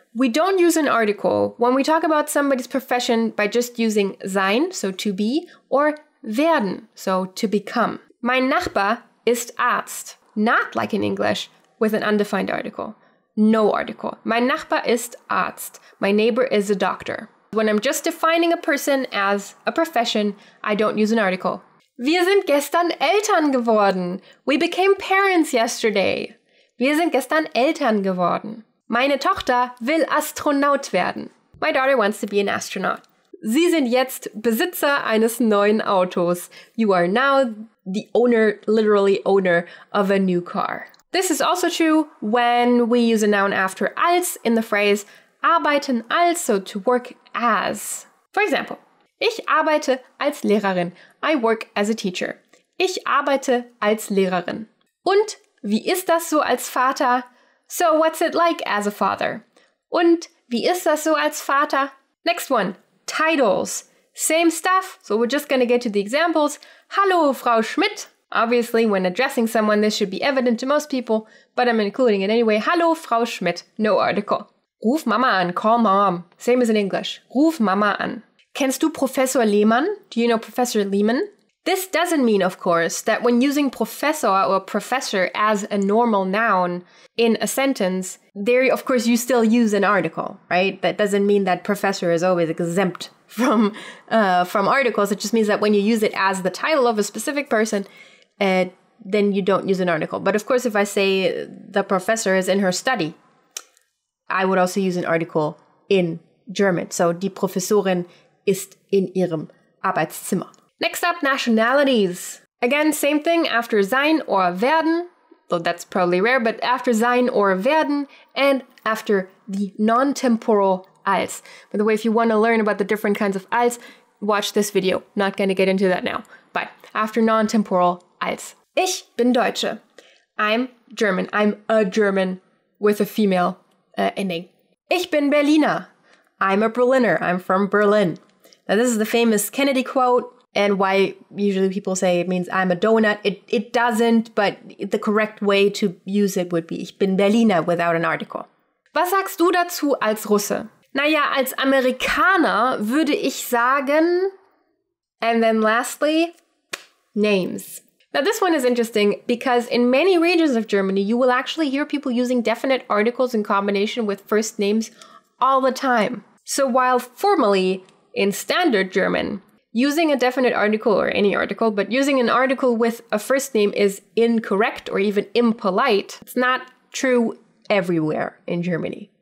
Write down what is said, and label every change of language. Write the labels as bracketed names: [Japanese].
[English] We don't use an article when we talk about somebody's profession by just using sein, so to be, or werden, so to become. [German] Mein Nachbar ist Arzt. [English] Not like in English, with an undefined article. No article. [German] Mein Nachbar ist Arzt. [English] My neighbor is a doctor. When I'm just defining a person as a profession, I don't use an article. [German] Wir sind gestern Eltern geworden. [English] We became parents yesterday. [German] Wir sind gestern Eltern geworden. Meine Tochter will Astronaut werden. [English] My daughter wants to be an astronaut. [German] Sie sind jetzt Besitzer eines neuen Autos. [English] You are now the owner, literally owner, of a new car. This is also true when we use a noun after als in the phrase arbeiten als, so to work as. For example, [German] ich arbeite als Lehrerin. [English] I work as a teacher. [German] Ich arbeite als Lehrerin. Und wie ist das so als Vater? [English] So what's it like as a father? [German] Und wie ist das so als Vater? [English] Next one, titles. Same stuff, so we're just gonna get to the examples. [German] Hallo, Frau Schmidt. [English] Obviously, when addressing someone, this should be evident to most people, but I'm including it anyway. [German] Hallo, Frau Schmidt. [English] No article. [German] Ruf Mama an. [English] Call mom. Same as in English. [German] Ruf Mama an. Kennst du Professor Lehmann? [English] Do you know Professor Lehmann? This doesn't mean, of course, that when using professor or professor as a normal noun in a sentence, there, of course, you still use an article, right? That doesn't mean that professor is always exempt from articles. It just means that when you use it as the title of a specific person, then you don't use an article. But of course, if I say the professor is in her study, I would also use an article in German. So, [German] die Professorin ist in ihrem Arbeitszimmer. [English] Next up, nationalities. Again, same thing after sein or werden. though that's probably rare, but after sein or werden, and after the non-temporal als. By the way, if you want to learn about the different kinds of als, watch this video. Not going to get into that now. But after non-temporal als. [German] Ich bin Deutsche. [English] I'm German. I'm a German with a female ending. [German] Ich bin Berliner. [English] I'm a Berliner. I'm from Berlin. Now this is the famous Kennedy quote, and why usually people say it means I'm a donut. It doesn't, but the correct way to use it would be [German] Ich bin Berliner [English] without an article. [German] Was sagst du dazu als Russe? Naja, als Amerikaner würde ich sagen, [English] and then lastly, names. Now this one is interesting because in many regions of Germany, you will actually hear people using definite articles in combination with first names all the time. So while formally in standard German, using a definite article or any article, but using an article with a first name is incorrect or even impolite, it's not true everywhere in Germany.